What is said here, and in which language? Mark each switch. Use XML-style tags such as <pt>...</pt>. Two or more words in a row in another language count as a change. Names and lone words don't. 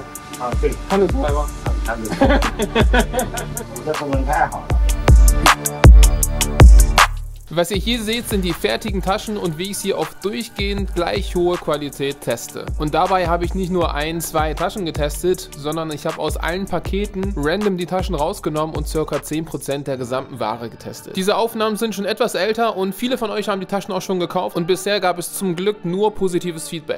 <zh>啊，对，看得出来吗？看得出来。你这中文太好了。</zh> <de>Was ihr hier seht, sind die fertigen Taschen und wie ich sie auf durchgehend gleich hohe Qualität teste. Und dabei habe ich nicht nur 1, 2 Taschen getestet, sondern ich habe aus allen Paketen random die Taschen rausgenommen und ca. 10% der gesamten Ware getestet. Diese Aufnahmen sind schon etwas älter und viele von euch haben die Taschen auch schon gekauft und bisher gab es zum Glück nur positives Feedback.</de>